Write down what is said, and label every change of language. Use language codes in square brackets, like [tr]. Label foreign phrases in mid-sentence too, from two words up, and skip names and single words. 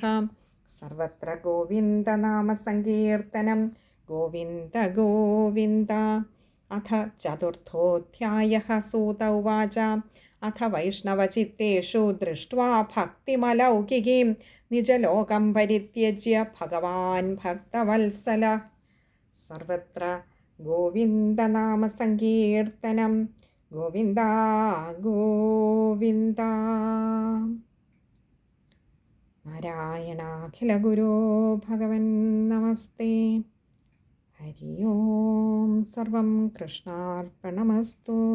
[sa] सर्वत्र गोविन्दनामसङ्कीर्तनं गोविन्द गोविन्द। अथ चतुर्थोऽध्यायः। सूत उवाच अथ वैष्णवचित्तेषु दृष्ट्वा भक्तिमलौकिकीं निजलोकं परित्यज्य भगवान् भक्तवत्सलः सर्वत्र ഗോവിന്ദനാമസങ്കീർത്തനം ഗോവിന്ദ ഗോവിന്ദ. നാരായണാഖിലഗുരോ ഭഗവൻ നമസ്തേ. ഹരി ഓം. സർവം കൃഷ്ണാർപ്പണമസ്തു.